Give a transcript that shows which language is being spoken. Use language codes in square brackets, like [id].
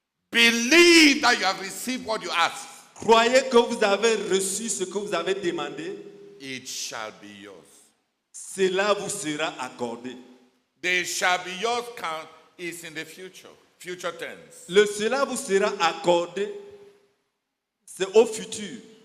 [en] Believe that you have received what you asked. [fr] Croyez que vous avez reçu ce que vous avez demandé. [en] It shall be yours. [fr] Cela vous sera accordé. [en] They shall be yours count is in the future tense. [fr] Le cela vous sera accordé, c'est au futur.